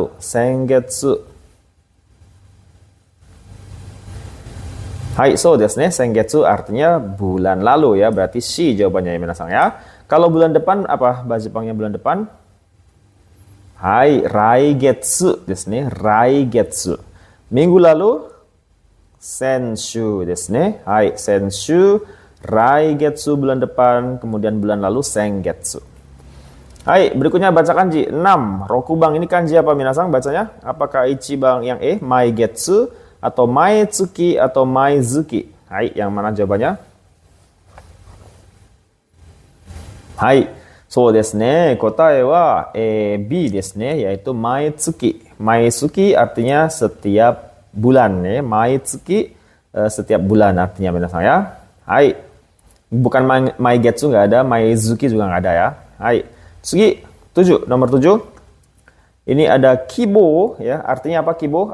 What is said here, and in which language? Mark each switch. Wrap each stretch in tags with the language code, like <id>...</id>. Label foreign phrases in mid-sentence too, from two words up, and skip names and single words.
<ja>先月。はい、そうですね.</ja> <id>Sengetsu artinya bulan lalu ya. Berarti shi jawabannya ya minasang ya. Kalau bulan depan apa bahasa Jepangnya bulan depan?</id> <ja>はい、来月ですね. Raigetsu.</ja> <id>Minggu lalu</id> <ja>先週ですね. はい、先週.</ja> <id>Raigetsu bulan depan, kemudian bulan lalu sengetsu. Hai, berikutnya baca kanji 6. Rokubang ini kanji apa minasang bacanya? Apakah ichibang yang maigetsu atau maitsuki atau maizuki? Hai, yang mana jawabannya?</id> <ja>Hai, そうですね. 答えはBですね, yaitu maitsuki.</ja> <id>Maitsuki artinya setiap bulan ya. Maitsuki setiap bulan artinya minasang ya. Hai. Bukan maigetsu nggak ada, maizuki juga nggak ada ya. Hai. Sugi 7, nomor 7. Ini ada kibo ya. Artinya apa kibo?</id>